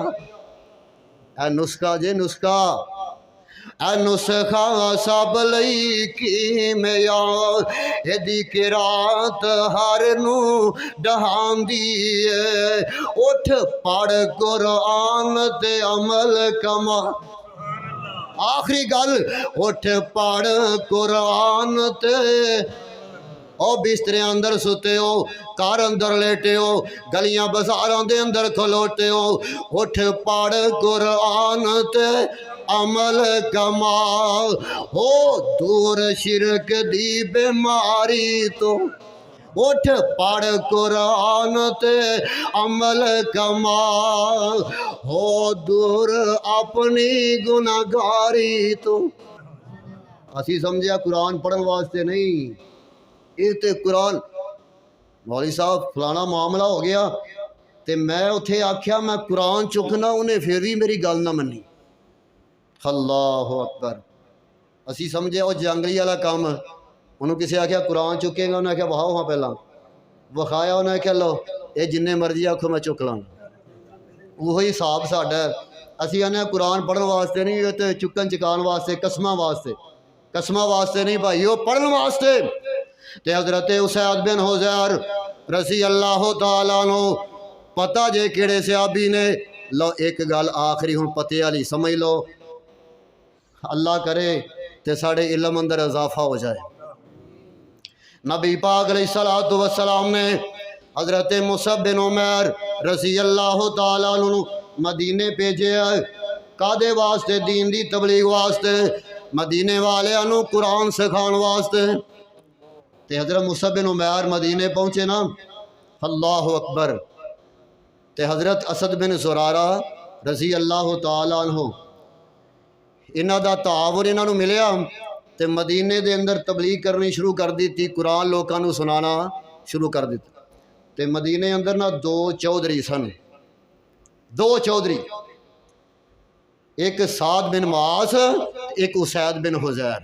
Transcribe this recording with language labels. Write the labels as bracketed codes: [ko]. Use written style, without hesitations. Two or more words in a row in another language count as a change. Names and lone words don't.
[pa] اے نسخہ جے نسخہ، اے نسخہ سب لئی کیمیا، ایدی قرات ہر نو ڈہاندی ہے، اٹھ پڑھ قرآن تے عمل کما، آخری گل، اٹھ پڑھ قرآن تے، او بسترے اندر ستے ہو، کار اندر لیٹے ہو، گلیاں بازاراں دے اندر کھلوتے ہو، اٹھ پڑھ قرآن تے عمل کما، ہو دور شرک دی بیماری تو، اٹھ پڑھ قرآن تے عمل کما، ہو دور اپنی گناہگاری تو۔ اسی سمجھیا قرآن پڑھن واسطے نہیں، یہ تے قرآن مولوی صاحب فلانا معاملہ ہو گیا تے میں اتھے آکھیا میں قرآن چکنا، انہیں پھر بھی میری گل نہ منی، [ar] اللہ اکبر، [pa] اسی سمجھے وہ جنگلی والا کام، انہوں کسی آکھیا قرآن چکے گا، انہیں آکھیا بہاؤ ہاں پہلا، ਵਿਖਾਇਆ ਉਹਨੇ ਕਿ ਲਓ ਇਹ ਜਿੰਨੇ ਮਰਜ਼ੀ ਆਖੋ ਮੈਂ ਚੁੱਕ ਲਾਂਗਾ। ਉਹੀ ਹਿਸਾਬ ਸਾਡਾ ਹੈ। ਅਸੀਂ ਆਨੇ ਕੁਰਾਨ ਪੜ੍ਹਨ ਵਾਸਤੇ ਨਹੀਂ, ਇਹ ਤੇ ਚੁੱਕਣ ਚੁਕਾਉਣ ਵਾਸਤੇ, ਕਸਮਾਂ ਵਾਸਤੇ ਨਹੀਂ ਭਾਈ, ਉਹ ਪੜ੍ਹਨ ਵਾਸਤੇ। ਤੇ ਹਜ਼ਰਤ ਉਸैद बिन हुज़ैर [ar] رضي الله تعالى عنه [pa] ਪਤਾ ਜੇ ਕਿਹੜੇ ਸਹਾਬੀ ਨੇ। ਲੋ ਇੱਕ ਗੱਲ ਆਖ਼ਰੀ ਹੁਣ ਪਤੇ ਵਾਲੀ ਸਮਝ ਲੋ, ਅੱਲ੍ਹਾ ਕਰੇ ਤੇ ਸਾਡੇ ਇਲਮ ਅੰਦਰ ਇਜ਼ਾਫ਼ਾ ਹੋ ਜਾਏ। ਨਬੀ ਪਾਕ [ar] عليه الصلاة والسلام [pa] ਨੇ ਹਜ਼ਰਤ ਮੁਸਅਬ ਬਿਨ ਉਮੈਰ [ar] رضي الله تعالى عنه [pa] ਮਦੀਨੇ ਭੇਜੇ ਕਾਦੇ ਵਾਸਤੇ? ਦੀਨ ਦੀ ਤਬਲੀਗ ਵਾਸਤੇ, ਮਦੀਨੇ ਵਾਲੀਆਂ ਨੂੰ ਕੁਰਾਨ ਸਿਖਾਉਣ ਵਾਸਤੇ। ਤੇ ਹਜ਼ਰਤ ਮੁਸਅਬ ਬਿਨ ਉਮੈਰ ਮਦੀਨੇ ਪਹੁੰਚੇ ਨਾ, [ar] الله أكبر. [pa] ਤੇ ਹਜ਼ਰਤ ਅਸਦ ਬਿਨ ਜ਼ੁਰਾਰਾ [ar] رضي الله تعالى عنه [pa] ਇਨ੍ਹਾਂ ਦਾ ਤਾਵੁਨ ਇਨ੍ਹਾਂ ਨੂੰ ਮਿਲਿਆ ਤੇ ਮਦੀਨੇ ਦੇ ਅੰਦਰ ਤਬਲੀਗ ਕਰਨੀ ਸ਼ੁਰੂ ਕਰ ਦਿੱਤੀ, ਕੁਰਾਨ ਲੋਕਾਂ ਨੂੰ ਸੁਣਾਉਣਾ ਸ਼ੁਰੂ ਕਰ ਦਿੱਤਾ। ਤੇ ਮਦੀਨੇ ਅੰਦਰ ਨਾ ਦੋ ਚੌਧਰੀ ਸਨ, ਦੋ ਚੌਧਰੀ, ਇੱਕ ਸਾਦ ਬਿਨ ਮੁਆਜ਼, ਇੱਕ ਉਸੈਦ ਬਿਨ ਹੁਜ਼ੈਰ।